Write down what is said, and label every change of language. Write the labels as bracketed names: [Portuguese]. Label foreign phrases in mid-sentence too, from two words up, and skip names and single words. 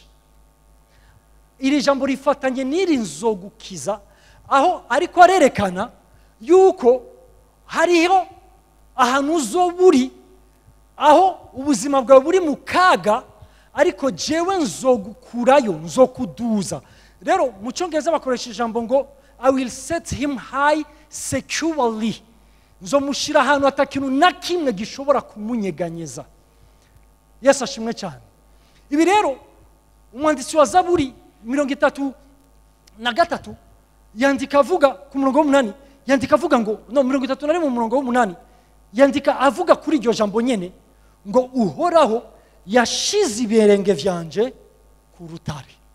[Rundi] Iri jambo rifatanye n'iri nzogukiza, aho ariko arerekana yuko hariho ahantu uzoburi, aho ubuzima bwawe buri mu kaga, ariko jewe nzogukurayo, nzokuduza. Rero mu Cyongereza bakoresha ijambo ngo [English] I will set him high securely. [Rundi] Nzomushira ahantu atakintu na kimwe gishobora kumunyeganyeza. Yesu ashimwe cyane. Ibi rero umwanditsi wa Zaburi na gatatu yandika avuga ku murongo w'umunani, yandika avuga ngo no 31 mu murongo w'umunani yandika avuga kuri iryo jambo nyene ngo uhoraho yashize ibirenge vyanje ku rutare.